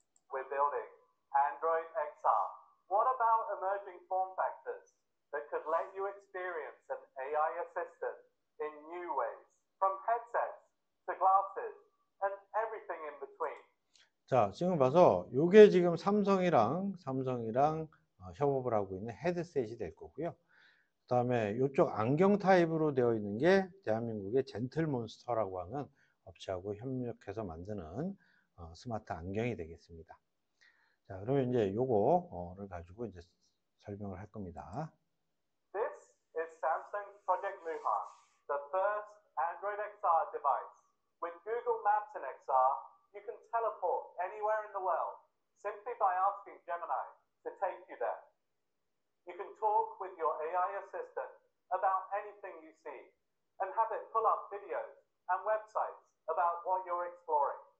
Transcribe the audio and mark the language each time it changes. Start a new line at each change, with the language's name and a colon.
English: We're building Android XR. What about emerging form factors that could let you experience an AI assistant in new ways, from headsets to glasses and everything in between?
Korean: 자, 지금 봐서 요게 지금 삼성이랑 협업을 하고 있는 헤드셋이 될 거고요. 그 다음에 이쪽 안경 타입으로 되어 있는 게 대한민국의 젠틀몬스터라고 하는 업체하고 협력해서 만드는 스마트 안경이 되겠습니다. 자, 그러면 이제 요거를 가지고 이제 설명을 할 겁니다.
English: This is Samsung's Project Luhan, the first Android XR device. With Google Maps and XR, you can teleport anywhere in the world simply by asking Gemini to take you there. You can talk with your AI assistant about anything you see and have it pull up videos and websites about what you're exploring.